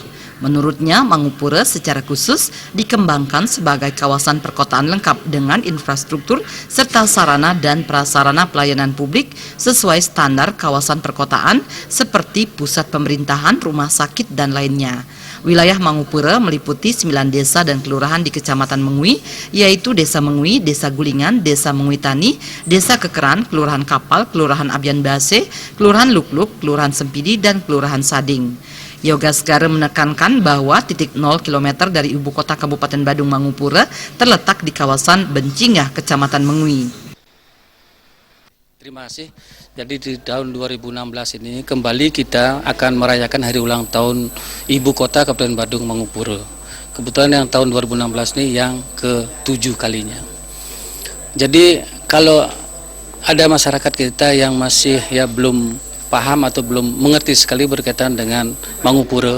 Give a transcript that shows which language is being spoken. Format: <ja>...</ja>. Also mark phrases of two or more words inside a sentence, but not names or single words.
<id>Menurutnya, Mangupura secara khusus dikembangkan sebagai kawasan perkotaan lengkap dengan infrastruktur serta sarana dan prasarana pelayanan publik sesuai standar kawasan perkotaan seperti pusat pemerintahan, rumah sakit, dan lainnya. Wilayah Mangupura meliputi 9 desa dan kelurahan di Kecamatan Mengui, yaitu Desa Mengui, Desa Gulingan, Desa Mengui Tani, Desa Kekeran, Kelurahan Kapal, Kelurahan Abyan Base, Kelurahan Lukluk, Kelurahan Sempidi, dan Kelurahan Sading. Yogasgar menekankan bahwa titik 0 km dari ibu kota Kabupaten Badung Mangupura terletak di kawasan Bencingah, Kecamatan Mengui. Terima kasih. Jadi di tahun 2016 ini kembali kita akan merayakan hari ulang tahun Ibu Kota Kabupaten Badung Mangupura. Kebetulan yang tahun 2016 ini yang ke-7 kalinya. Jadi kalau ada masyarakat kita yang masih belum paham atau belum mengerti sekali berkaitan dengan Mangupura.</id>